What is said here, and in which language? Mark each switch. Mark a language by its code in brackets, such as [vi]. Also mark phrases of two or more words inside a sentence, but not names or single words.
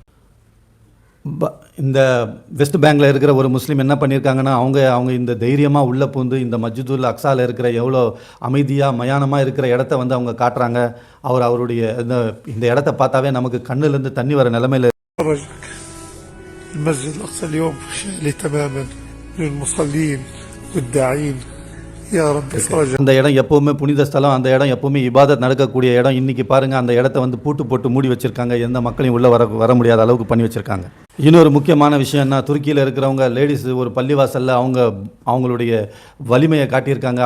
[ta] இந்த வெஸ்ட் பேங்கில் இருக்கிற ஒரு முஸ்லீம் என்ன பண்ணியிருக்காங்கன்னா, அவங்க இந்த தைரியமாக உள்ளே பூந்து இந்த மஸ்ஜிதுல் அக்ஸாவில் இருக்கிற எவ்வளோ அமைதியாக மயானமாக இருக்கிற இடத்த அவங்க காட்டுறாங்க. அவருடைய இந்த இடத்த பார்த்தாவே நமக்கு கண்ணுலேருந்து தண்ணி வர நிலைமையில் [ar] المسجد الأقصى اليوم خالي تماما من المصلين والداعين. [ta] அந்த இடம் எப்போவுமே புனித ஸ்தலம். அந்த இடம் எப்போவுமே இபாதத் நடக்கக்கூடிய இடம். இன்றைக்கி பாருங்கள், அந்த இடத்த பூட்டு போட்டு மூடி வச்சுருக்காங்க. எந்த மக்களையும் உள்ளே வர முடியாத அளவுக்கு பண்ணி வச்சுருக்காங்க. இன்னொரு முக்கியமான விஷயம்னா, துருக்கியில் இருக்கிறவங்க லேடிஸ் ஒரு பள்ளிவாசலில் அவங்களுடைய வலிமையை காட்டியிருக்காங்க.